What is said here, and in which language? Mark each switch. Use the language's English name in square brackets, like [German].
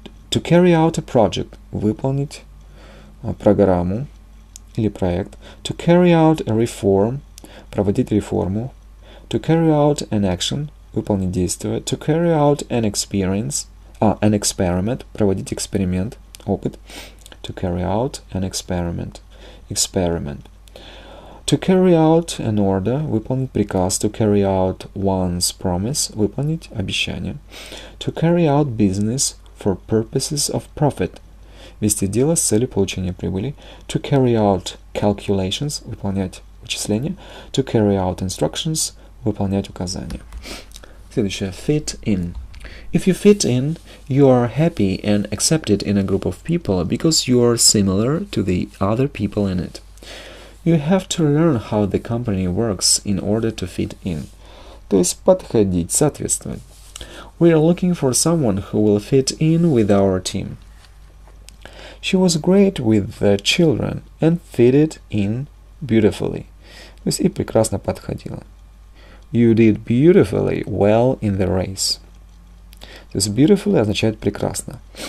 [English] To carry out a project – [Russian] выполнить программу или проект. [English] To carry out a reform – [Russian] проводить реформу. [English] To carry out an action – [Russian] выполнить действие. [English] To carry out an experiment – [Russian] проводить эксперимент, опыт. [English] To carry out an experiment. To carry out an order – [Russian] выполнить приказ. [English] To carry out one's promise – [Russian] выполнить обещание. [English] To carry out business for purposes of profit – [Russian] вести дело с целью получения прибыли. [English] To carry out calculations – [Russian] выполнять вычисления. [English] To carry out instructions – [Russian] выполнять указания. Следующее. Fit in. [English] If you fit in, you are happy and accepted in a group of people because you are similar to the other people in it. You have to learn how the company works in order to fit in. [Russian] То есть подходить, соответствовать. [English] We are looking for someone who will fit in with our team. She was great with the children and fitted in beautifully. [Russian] То есть и прекрасно подходила. [English] You did beautifully well in the race. [Russian] То есть beautifully означает прекрасно.